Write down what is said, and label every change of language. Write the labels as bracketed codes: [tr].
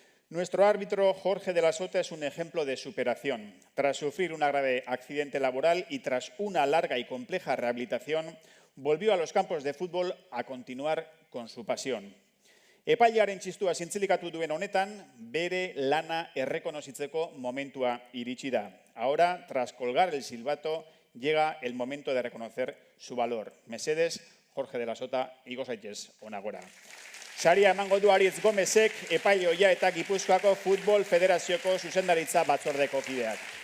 [es] Nuestro árbitro Jorge de la Sota es un ejemplo de superación. Tras sufrir un grave accidente laboral y tras una larga y compleja rehabilitación, volvió a los campos de fútbol a continuar con su pasión. [eu] Epailearen txistua zintzilikatu duen honetan, bere lana errekonozitzeko momentua iritsi da. [es] Ahora, tras colgar el silbato, llega el momento de reconocer su valor. [eu] Mesedes, Jorge de la Sota, igo zaitez onagora. Saria emango du Aritz Gomezek, epaile ohia eta Gipuzkoako Futbol Federazioko zuzendaritza batzordeko kideak.